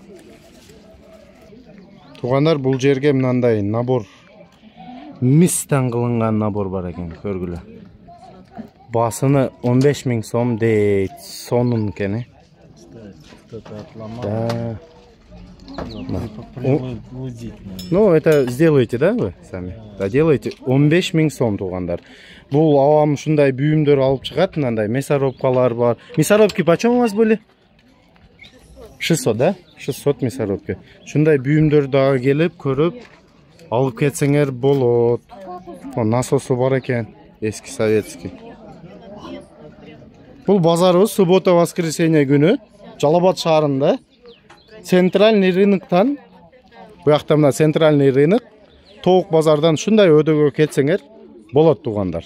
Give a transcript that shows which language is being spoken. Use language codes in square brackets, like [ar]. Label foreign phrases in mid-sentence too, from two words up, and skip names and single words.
[ky] Туугандар, бул жерге мынандай набор мистен кылынган набор бар экен, көргүлө. Басыны 15 миң сом дейт. Сонун экен. Да. [ru] Ну, это сделаете, да, вы сами? Да, делаете. [ky] 15 миң сом туугандар. Бул авам ушундай бүйүмдөр алып чыгат, мындай мясорубкалар бар. [ru] Мясорубки почем у вас были? 600, да? 600 мясорубки. [ky] Ушундай бүйүмдөр дагы келип, көрүп, алып кетсеңер болот. Насосу бар экен, эски советский. Бул базарыбыз суббота-воскресенье күнү Жалал-Абад шаарында [ru] центральный рыноктан, [ky] буякта мына [ru] центральный рынок, [ky] Тоок базардан шундай өдөгө кетсеңер болот туугандар.